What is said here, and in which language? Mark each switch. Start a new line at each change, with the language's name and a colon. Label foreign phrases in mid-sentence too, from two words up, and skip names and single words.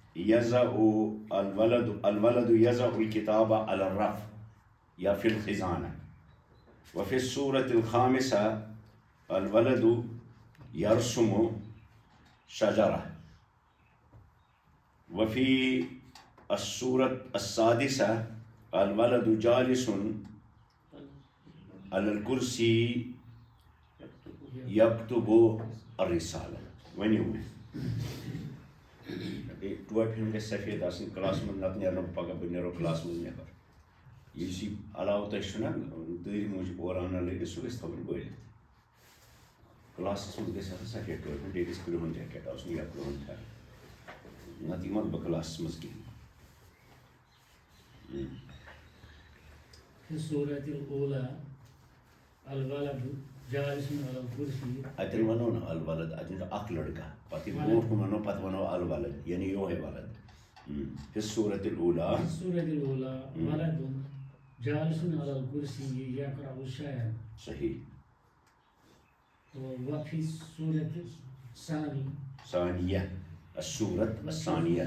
Arabic: الولد يضع الكتاب على الرف یا فی الخزانہ وفي السورة الخامسة الولد يرسم شجرة وفي السورة السادسة الولد جالس على الكرسي يكتب الرسالة
Kashmiri: ونیو ٹوہ پھر سفید آسن کلاس من نت نیرنو پگہ بہ نیرو کلاس من نیبر یہ علاوہ تہ چھُ نا تۭرِ موٗجوٗب اورٕ اَنان لٔگِتھ سُہ گژھِ تھاوُن بٔرِتھ کلاسَس منٛز گژھِ آسُن سفید ٹوپۍ بیٚیہِ گژھِ کرٛہُن جیکٹ آسُن یا کرٛہُن پھٮ۪رن نتہٕ یِمن بہٕ کلاسَس منٛز کِہیٖنۍ
Arabic: في السورة الأولى الولد جالس على الكرسي
Kashmiri: اتن ونو نا الولد اتن اکھ لڑکا پتہ برونٛٹھ کُن ونو پتہٕ ونو الولد یعنی یوہے ولد
Arabic: في السورة الأولى في السورة الأولى ولد جالس على الكرسي يقرأ شيئا صحيح وفي السورة ثانية السورة الثانية